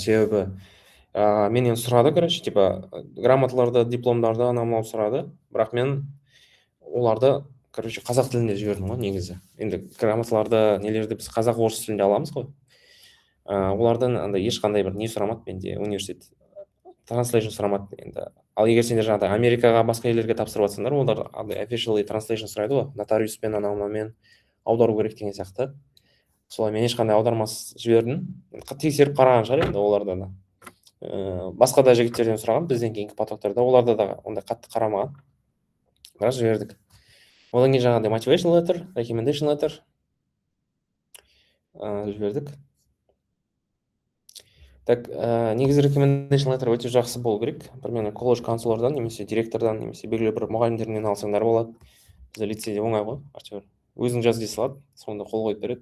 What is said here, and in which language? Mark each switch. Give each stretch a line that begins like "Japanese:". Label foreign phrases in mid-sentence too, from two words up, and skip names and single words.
Kazakh: Себебі менен сұрады, короче, грамоталарды, дипломдарды анау сұрады, бірақ мен оларды, короче, қазақ тілінде жібердім ғой негізі. Енді грамоталарды, нелерді біз қазақ орыс тілінде аламыз ғой. Олардан ешқандай бір не сұрамады менде, университет translation сұрамады енді. Ал егер сендер жаңағыдай Америкаға, басқа елдерге тапсырып жатсаңдар, олар
English: officially translation
Kazakh: сұрайды ғой, нотариуспен, анаумен аудару керек деген сияқты. Солай мен ешқандай аудармасыз жібердім. Тексеріп қараған шығар енді оларда да. Басқа да жігіттерден сұраған, бізден кейінгі потоктарда, оларда да ондай қатты қарамаған. Бірақ жібердік. Одан кейін жаңағыдай
English: motivation letter, recommendation letter
Kazakh: жібердік. Так, негізі
English: recommendation letter
Kazakh: өте жақсы болу керек. Примерно колледж консулардан, немесе директордан, немесе белгілі бір мұғалімдерінен алсаңдар болады. Бізде лицейде оңай ғой, актер. Өзің жаз дей салады, сонда қол қойып береді.